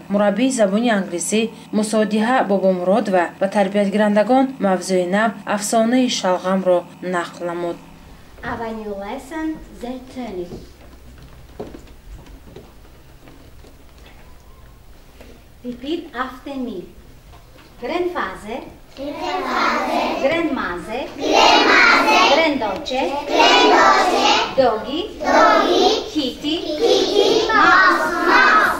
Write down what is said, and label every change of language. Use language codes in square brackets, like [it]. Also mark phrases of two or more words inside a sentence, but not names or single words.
[tg] мураббии забони англисӣ мусодиҳа бобомуродова ба тарбиятгирандагон мавзӯи нав афсонаи шалғамро нақл намуд. [en] Our new lesson, the turning. Repeat after me. Grandfather, grandmother, granddaughter, doggy, kitty, mouse.